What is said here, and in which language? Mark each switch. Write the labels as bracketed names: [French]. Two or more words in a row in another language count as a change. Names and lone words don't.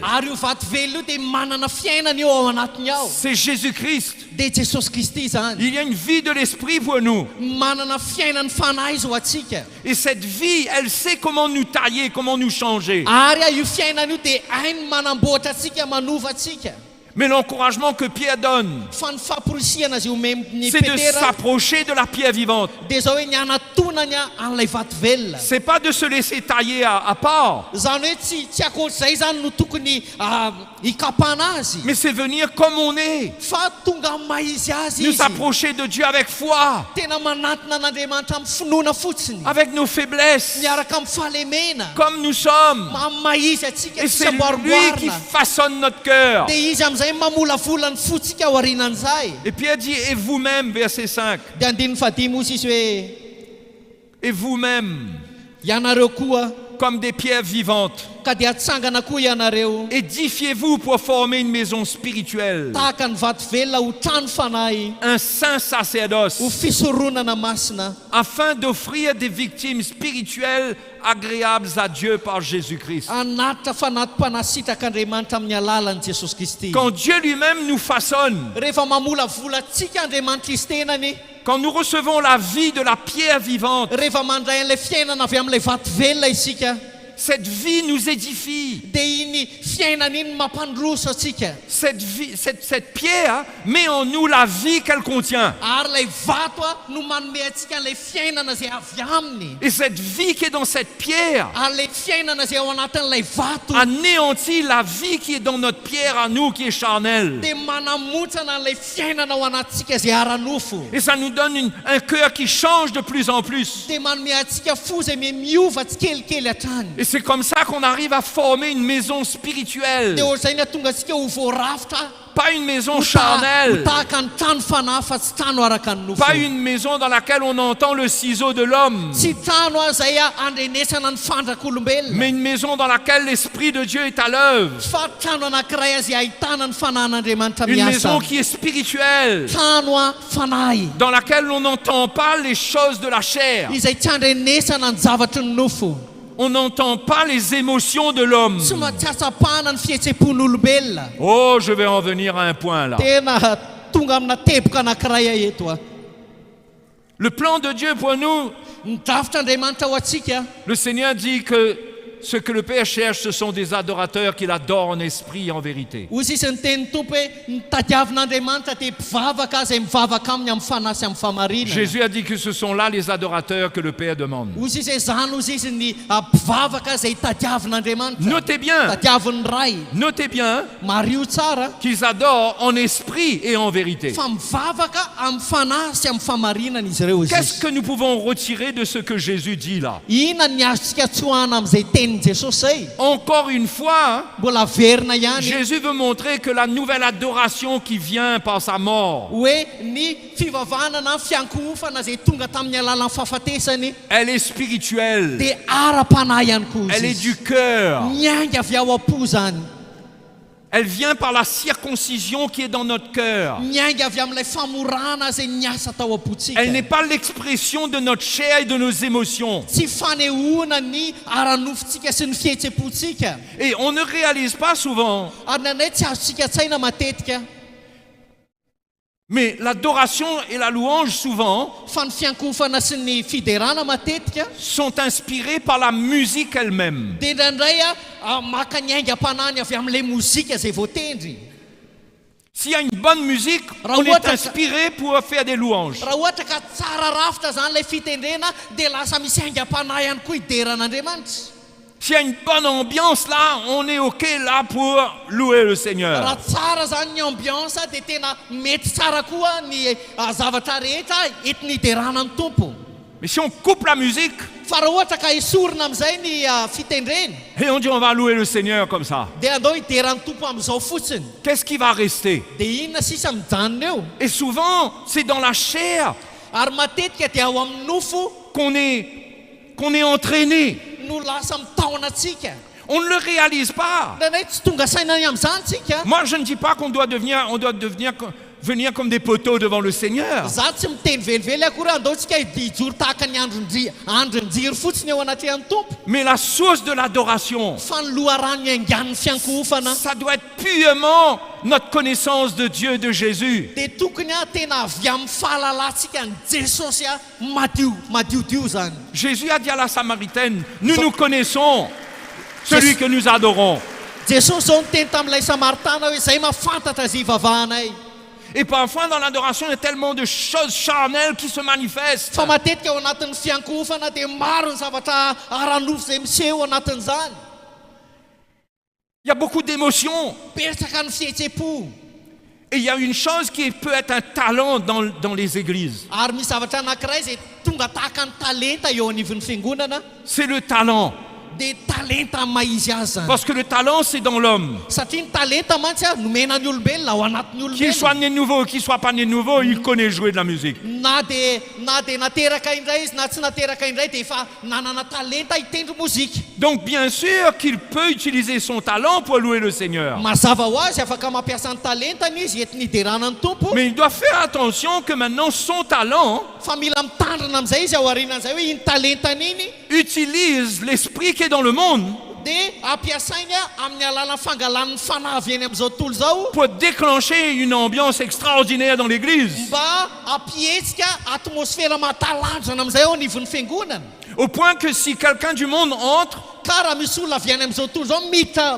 [Malagasy] Ary io vato velona io dia manana fiainana eo ao anatiny ao. [French] C'est Jésus-Christ. [Malagasy] Dia Jesosy Kristy zany. [French] Il y a une vie de l'esprit pour nous. [Malagasy] Manana fiainany fanahy izy ho atsika. [French] Et cette vie, elle sait comment nous tailler, comment nous changer. [Malagasy] Ary io fiainana io dia hainy manamboatra atsika, manova atsika. [French] Mais l'encouragement que Pierre donne, [Malagasy] Fa ny famporisihana zay omeny [French] c'est de Petera s'approcher de la pierre vivante. [Malagasy] dia zao hoe ny anatona fiantonany an'ilay vato velona. [French] C'est pas de se laisser tailler à part, [Malagasy] Zany hoe tsy akoatr'izay zany no tokony hikapana azy. [French] mais c'est venir comme on est, [Malagasy] Fa tonga amin'ny maha izy azy [French] nous [Malagasy] izy. [French] approcher de Dieu avec foi, [Malagasy] Tena manatona an'Andriamanitra amin'ny finoana fotsiny. [French] avec nos faiblesses, [Malagasy] Miaraka amin'ny fahalemena. [French] comme nous sommes. [Malagasy] Amin'ny maha izy atsika [French] Et [Malagasy] tsy [French] c'est lui qui [Malagasy] amboarimboarina. [French] façonne notre cœur. [Malagasy] Dia izy amin'izay mamolavolany fotsika ao aorianan'izay. [French] Et Pierre dit, et vous-même, verset 5, [Malagasy] Dia andininy fadimy ozy izy hoe [French] et vous-même, [Malagasy] ianareo koa [French] comme des pierres vivantes, [Malagasy] ka dia atsangana koa ianareo [French] édifiez-vous pour former une maison spirituelle, [Malagasy] tahaka ny vato velona ho trano fanahy [French] un saint sacerdoce, [Malagasy] ho fisoronana masina [French] afin d'offrir des victimes spirituelles agréables à Dieu par Jésus-Christ. [Malagasy] anatitra fanatim-panasitraka amin'ny alalan'i Jesosy Kristy. [French] Quand Dieu lui-même nous façonne, [Malagasy] Rehefa mamolavola antsika Andriamanitra izy tenany, [French] quand nous recevons la vie de la pierre vivante, [Malagasy] rehefa mandray an'ilay fiainana avy amin'ilay vato velona isika, [French] cette vie nous édifie. [Malagasy] dia iny fiainana iny mampandroso atsika. [French] Cette pierre met en nous la vie qu'elle contient. [Malagasy] Ary ilay vato no manome antsika an'ilay fiainana izay avy aminy. [French] Et cette vie qui est dans cette pierre [Malagasy] Ary ilay fiainana izay ao anatin'ilay vato [French] anéantit la vie qui est dans notre pierre à nous qui est charnelle. [Malagasy] dia manamotsana an'ilay fiainana ao anatsika izay ara-nofo. [French] Et ça nous donne un cœur qui change de plus en plus. [Malagasy] Dia manome antsika fo izay miova tsikelikely hatrany. [French] Et c'est comme ça qu'on arrive à former une maison spirituelle, [Malagasy] Dia ohatr'izay ny atonga antsika ho voarafitra, [French] pas une maison [Malagasy] ho [French] charnelle, [Malagasy] tahaka ny trano fanahy fa tsy trano araka ny nofo. [French] pas une maison dans laquelle on entend le ciseau de l'homme, [Malagasy] Tsy trano izay andrenesana ny fandrak'olombelona, [French] mais une maison dans laquelle l'Esprit de Dieu est à l'œuvre. [Malagasy] fa trano anankiray azy ahitana ny fanahin'Andriamanitra [French] Une [Malagasy] miasa. [French] maison qui est spirituelle, [Malagasy] Trano fanahy [French] dans laquelle on n'entend pas les choses de la chair. [Malagasy] izay tsy andrenesana ny zavatry ny nofo. [French] On n'entend pas les émotions de l'homme. [Malagasy] Tsy atsapahana ny fihetseham-pon'olombelona. [French] Oh, je vais en venir à un point là. [Malagasy] Tena tonga amina teboka anankiray eto. [French] Le plan de Dieu pour nous, [Malagasy] Ny drafitr'Andriamanitra ho antsika, [French] le Seigneur dit que ce que le Père cherche, ce sont des adorateurs qui l'adorent en esprit et en vérité. [Malagasy] hozy isy ny tenin'ny tompo hoe ny tadiavin'Andriamanitra dia mpivavaka izay mivavaka aminy amin'ny fanahy sy amin'ny famarinana. [French] Jésus a dit que ce sont là les adorateurs que le Père demande. [Malagasy] Hozy izy hoe zany hozy izy ny mpivavaka izay tadiavin'Andriamanitra, [French] Notez bien [Malagasy] mario tsara [French] qu'ils adorent en esprit et en vérité. [Malagasy] fa mivavaka amin'ny fanahy sy amin'ny famarinana izy ireo. [French] Qu'est-ce que nous pouvons retirer de ce que Jésus dit là? [Malagasy] Inona ny azontsika tsoahana amin'izay tenin'i Jesosy zay? [French] Encore une fois, [Malagasy] Mbola verina ihany [French] Jésus veut montrer que la nouvelle adoration qui vient par sa mort, [Malagasy] hoe ny fivavahana na fiankohofana izay tonga tamin'ny alalan'ny fahafatesany [French] elle est spirituelle, [Malagasy] dia ara-panahy ihany koa [French] elle est [Malagasy] izy. [French] du cœur. [Malagasy] Miainga avy ao am-po zany. [French] Elle vient par la circoncision qui est dans notre cœur. [Malagasy] Miainga avy amin'ilay famorana izay niasa tao am-pontsika. [French] Elle n'est pas l'expression de notre chair et de nos émotions. [Malagasy] Tsy fanehoana ny ara-nofontsika sy ny fihetseham-pontsika. [French] Et on ne réalise pas souvent, [Malagasy] Ary nanay tsy azontsika tsaina matetika [French] mais l'adoration et la louange souvent [Malagasy] fa ny fiankohofana sy ny fiderana matetika [French] sont inspirées par la musique elle-même. [Malagasy] dia indraindray maka ny aingam-panany avy amin'ilay mozika izay voatendry. [French] S'il y a une bonne musique, on est inspiré pour faire des louanges. [Malagasy] Raha ohatra ka tsara rafitra zany ilay fitendrena dia lasa misy aingam-panahy ihany koa hideran'Andriamanitra. [French] S'il y a une bonne ambiance là, on est OK là pour louer le Seigneur. [Malagasy] Raha tsara zany ny ambiance dia tena mety tsara koa ny zavatra rehetra entiny hiderana ny tompo. [French] Mais si on coupe la musique [Malagasy] Fa raha ohatra ka esorina amin'izay ny fitendrena [French] et on dit on va louer le Seigneur comme ça, [Malagasy] dia andao hideran'ny tompo amin'izao fotsiny, [French] qu'est-ce qui va rester? [Malagasy] dia inona sisa mijanona eo? [French] Et souvent, c'est dans la chair [Malagasy] Ary matetika dia ao amin'ny nofo [French] qu'on est entraîné. [Malagasy] no lasa mitaona antsika. [French] On ne le réalise pas. [Malagasy] Nanay tsy tonga sainany amin'izany tsika. [French] Moi, je ne dis pas qu'on doit venir comme des poteaux devant le Seigneur. [Malagasy] Za tsy miteny velively akory andao tsika hijoro tahaka ny andron-jiry fotsiny eo anatrehan'ny tompo. [French] Mais la source de l'adoration, [Malagasy] Fa ny loharano iangan'ny fiankohofana [French] ça doit être purement notre connaissance de Dieu, de Jésus. [Malagasy] dia tokony tena avy amin'ny fahalalantsika ny Jesosy madiodio zany. [French] Jésus a dit à la Samaritaine, nous connaissons celui que nous adorons. [Malagasy] Jesosy zao niteny tamin'ilay Samaritana hoe izay mahafantatra izy ivavahanay. [French] Et parfois dans l'adoration, il y a tellement de choses charnelles qui se manifestent. [Malagasy] Fa matetika ao anatin'ny fiankofana dia maro ny zavatra ara-nofo izay miseho anatin'izany. [French] Il y a beaucoup d'émotions. [Malagasy] Persaka ny fihetsem-po. [French] Et il y a une chose qui peut être un talent dans les églises. [Malagasy] Ary misy zavatra anankiray izay tonga tahaka ny talenta eo anivon'ny fiangonana. [French] C'est le talent. [Malagasy] Dia talenta amin'ny maha izy azy zany. [French] Parce que le talent, c'est dans l'homme. [Malagasy] Satria ny talenta mantsy nomena ny olombelona ao anatin'ny [French] Qu'il soit [Malagasy] olombelona. [French] né de nouveau, qu'il soit pas né de nouveau, il connaît jouer de la musique. [Malagasy] Na dia nateraka indray izy na tsy nateraka indray dia efa nanana talenta hitendry mozika. [French] Donc bien sûr qu'il peut utiliser son talent pour louer le Seigneur. [Malagasy] Mazava ho azy afaka mampiasa ny talentany izy entiny hiderana ny tompo. [French] Mais il doit faire attention que maintenant son talent [Malagasy] Fa mila mitandrina amin'izay izy ao aorianan'izay hoe iny talentany iny [French] utilise l'esprit qui est dans le monde [Malagasy] dia ampiasainy amin'ny alàna fangalan'ny fanahy eny amin'izao tontolo izao [French] pour déclencher une ambiance extraordinaire dans l'église. [Malagasy] mba ampihetsika atmosfera mahatalanjona amin'izay ao anivon'ny fiangonana. [French] Au point que si quelqu'un du monde entre, [Malagasy] Ka raha misy olona avy any amin'izao tontolo izao mita